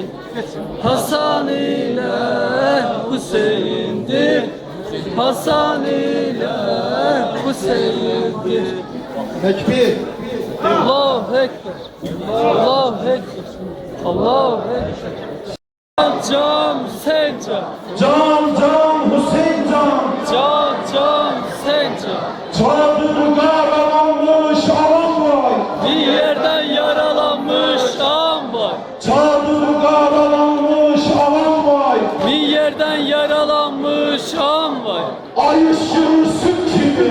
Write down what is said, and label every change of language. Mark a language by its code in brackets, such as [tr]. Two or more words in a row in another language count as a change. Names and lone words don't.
[tr] Hasan ile Hüseyin'dir, Hasan ile Hüseyin'dir. Tekbir. [ar] Allahu Ekber, Allahu Ekber, Allahu Ekber. [tr] Can sen can, Can can Hüseyin can, can can sen can. çadırda yaralanmış alan var. Bir yerden yaralanmış an var. Çadırda yaralanmış alan var. Bir yerden yaralanmış an var. Ay ışığı süt gibi,